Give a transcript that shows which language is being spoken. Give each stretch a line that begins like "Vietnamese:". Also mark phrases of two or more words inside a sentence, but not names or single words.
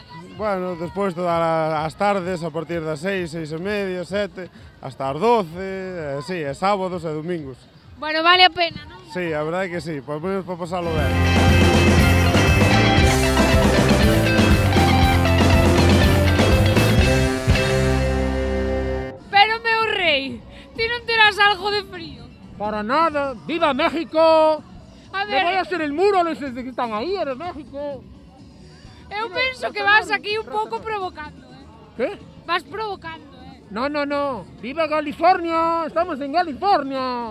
Galician: Bueno, despois todas as tardes, a partir das 6, 6:30, 7, hasta as 12, sí, e sábados e domingos. Bueno, vale a pena, non? Sí, a verdade é que sí, por menos para pasalo ben. Pero, meu rei, ti non terás algo de frío?
Spanish: Para nada, ¡viva México! A ver... Le voy a hacer el muro, les que están ahí, eres México.
Galician: Eu penso que vas aquí un pouco provocando,
Spanish: ¿Qué?
Galician: Vas provocando,
Spanish: No, ¡viva California! ¡Estamos en California!